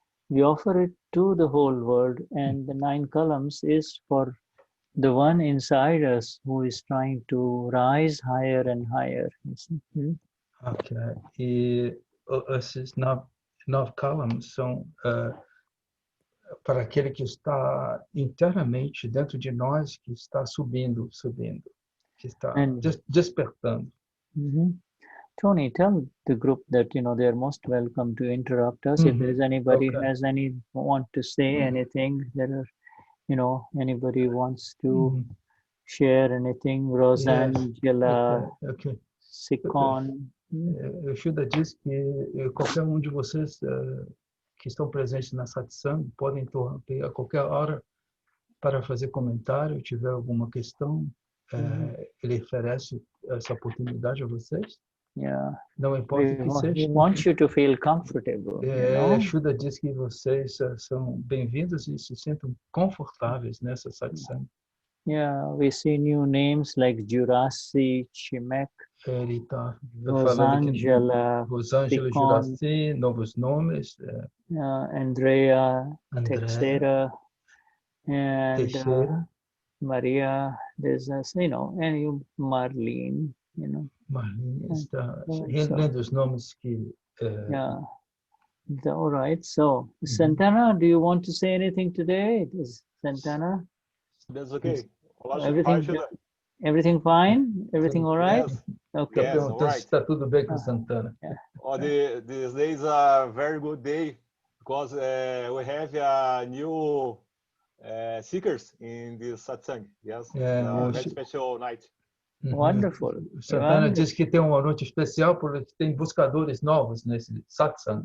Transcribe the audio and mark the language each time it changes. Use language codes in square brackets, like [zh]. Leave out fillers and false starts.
[en] We offer it to the whole world, and the 9 columns is for the one inside us who is trying to rise higher and higher. Ok. [pt] E esses [en] 9 columns [pt] são para aquele que está internamente dentro de nós, que está subindo, que está despertando. [en] Tony, tell the group that they are most welcome to interrupt us. If there is anybody who has want to say anything, anybody wants to share anything, Rosangela, Sikon. [pt] O Shuddha diz que qualquer de vocês que estão presentes na satsang podem interromper a qualquer hora para fazer comentário, tiver alguma questão, ele oferece essa oportunidade a vocês. [en] Yeah. [pt] Não importa que seja. [en] We want you to feel comfortable. [pt] Shuddha diz que vocês são bem-vindos e se sintam confortáveis nessa satsang. [en] Yeah, we see new names like Jurasi, Chimek, [pt] Ele está Rosangela, Rosângela, Juraci, novos nomes. [en] Andrea, Teixeira, and Maria. There's and you, Marlene, [pt] Marlene está lendo os nomes que. [en] All right. So, Santana, do you want to say anything today? Santana? That's okay. Everything fine? Everything all right? Yes. Okay. Yes, all right. [pt] Está tudo bem com Santana. [en] These days are a very good day because we have a new seekers in this satsang. Yes, a very special night. Wonderful. [pt] Santana diz que tem uma noite especial porque tem buscadores novos nesse satsang.